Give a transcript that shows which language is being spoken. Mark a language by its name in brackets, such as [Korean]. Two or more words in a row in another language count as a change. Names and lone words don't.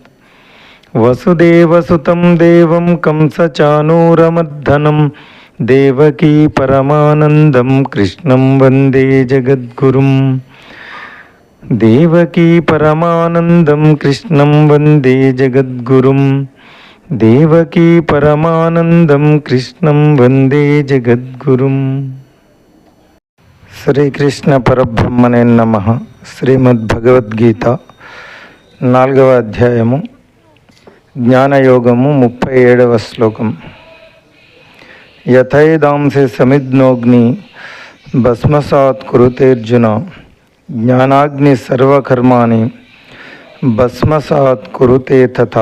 [Sanskrit] वसुदेवसुतं देवं कंसचाणूरमर्दनं देवकी परमानन्दं कृष्णं वन्दे जगद्गुरुं। देवकी परमानन्दं कृष्णं वन्दे जगद्गुरुं। देवकी परमानंदं कृष्णं वंदे जगद्गुरुं। శ్రీకృష్ణ పరబ్రహ్మణే నమః. [Telugu] శ్రీమద్భగవద్గీత 4వ అధ్యాయము జ్ఞానయోగము 37వ శ్లోకం. [Sanskrit] యథైదాంసి సమిజ్ఞోగ్ని భస్మసాత్ కురుతేర్జున జ్ఞానాగ్ని సర్వకర్మాణి భస్మసాత్ కురుతే తథా.